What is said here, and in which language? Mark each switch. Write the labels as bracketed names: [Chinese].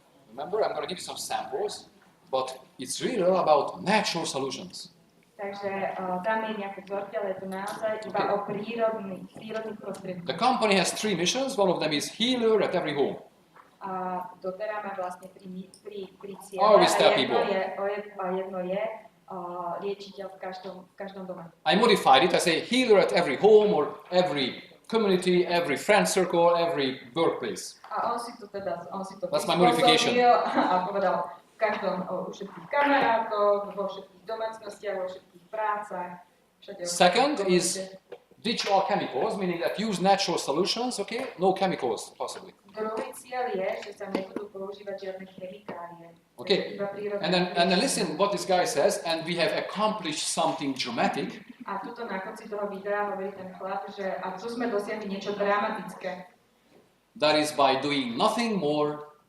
[English] Remember, I'm going to give you some samples, but it's really all about natural solutions. [Slovak] Takže tam je nejaké vzorky, ale je to naozaj iba o prírodných prostriedkoch. [English] The company has 3 missions. One of them is healer at every home. [Slovak] A dotera má vlastne tri cieľe [English] Always tell [Slovak] a [English] people. [Slovak] jedno je liečiteľ v každom dome. [English] I modified it. I say healer at every home or every community, every friend circle, every workplace. [Slovak] A on si to [English] That's my modification. [Slovak] A povedal v každom, u všetkých kamarátoch, vo všetkých domácnostiach, vo všetkých prácach, všade. [English] Second is ditch all chemicals, meaning that use natural solutions, okay? No chemicals, possibly. [Slovak] Druhý cieľ je, že sa nebudú používať žiadne chemikálie. [English] Okay, and then listen what this guy says, and we have accomplished something dramatic. [Slovak] A tuto na konci toho videa hovorí ten chlap, že a tu sme dosiahli niečo dramatické. [English] That is by doing nothing more.